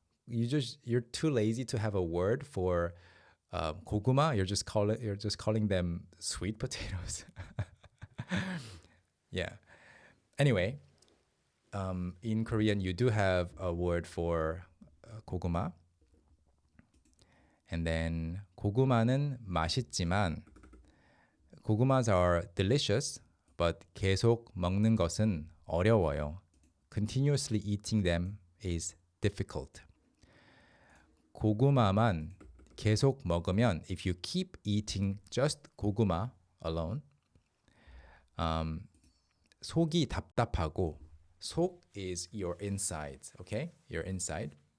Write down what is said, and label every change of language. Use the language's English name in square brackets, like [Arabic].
[English] You're too lazy to have a word for 고구마. You're just calling them sweet potatoes. Yeah. Anyway, in Korean you do have a word for 고구마. [Korean] And then 고구마는 맛있지만, [English] 고구mas are delicious, but [Korean] 계속 먹는 것은 어려워요. [English] Continuously eating them is difficult. [Korean] 고구마만 계속 먹으면, [English] if you keep eating just 고구마 alone, [Korean] 속이 답답하고, [English] 속 is your insides, okay? Your inside.